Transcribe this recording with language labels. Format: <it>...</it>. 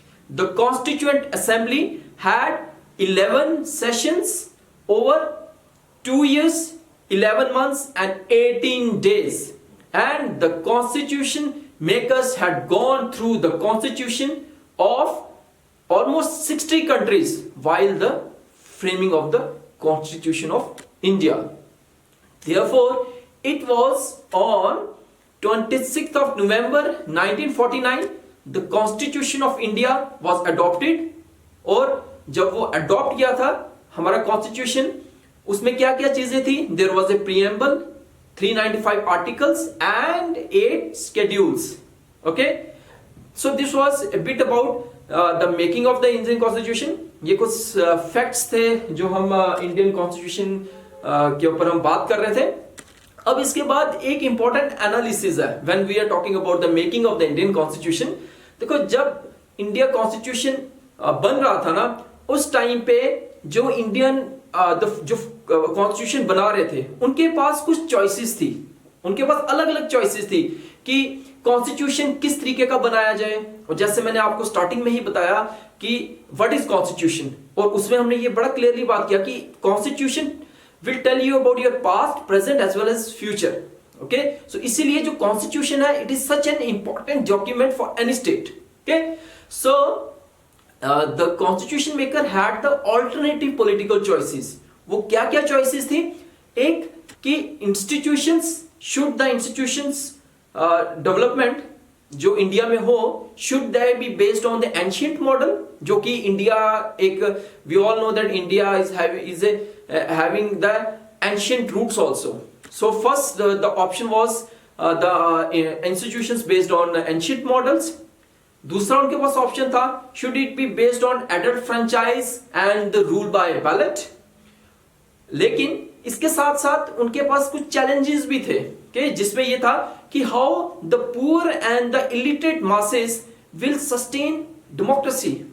<en>the Constituent Assembly had 11 sessions over 2 years, 11 months and 18 days, and the constitution makers had gone through the constitution of almost 60 countries while the framing of the Constitution of India. Therefore, it was on 26th of November 1949 the Constitution of India was adopted.</en> <hi>और जब वो adopt किया था हमारा constitution, उसमें क्या क्या चीजें थी?</hi> <en>There was a preamble, 395 articles and 8 schedules. Okay, so this was a bit about the making of the Indian constitution.</en> <hi>ये कुछ फैक्ट्स थे जो हम इंडियन कॉन्स्टिट्यूशन के ऊपर हम बात कर रहे थे. अब इसके बाद एक इंपॉर्टेंट एनालिसिस है</hi> <en>When we are talking about the making of the Indian constitution.</en> <hi>देखो, जब इंडिया कॉन्स्टिट्यूशन बन रहा था ना, उस टाइम पे जो इंडियन जो कॉन्स्टिट्यूशन बना रहे थे उनके पास कुछ चॉइसेस थी. उनके पास अलग अलग चॉइसेस थी कि कॉन्स्टिट्यूशन किस तरीके का बनाया जाए. और जैसे मैंने आपको स्टार्टिंग में ही बताया कि व्हाट इज कॉन्स्टिट्यूशन, और उसमें हमने ये बड़ा क्लियरली बात किया कि constitution</hi> <en>will tell you about your past, present as well as future. Okay, so</en> <hi>इसीलिए जो constitution है,</hi> <en>it is such an important document for any state. Okay, so the constitution maker had the alternative political choices.</en> <hi>वो क्या क्या choices थी? एक कि</hi> <en>institutions, should the institutions development</en> <hi>जो इंडिया में हो,</hi> <en>should they be based on the ancient model,</en> <hi>जो कि इंडिया एक,</hi> <en>we all know that India is having the ancient roots also. So first the option was the institutions based on ancient models.</en> <hi>दूसरा उनके पास option था,</hi> <en>should it be based on adult franchise and the rule by ballot.</en> <hi>लेकिन इसके साथ साथ उनके पास कुछ challenges भी थे, जिसमें ये था कि</hi> <en>How the poor and the illiterate masses will sustain democracy.</en>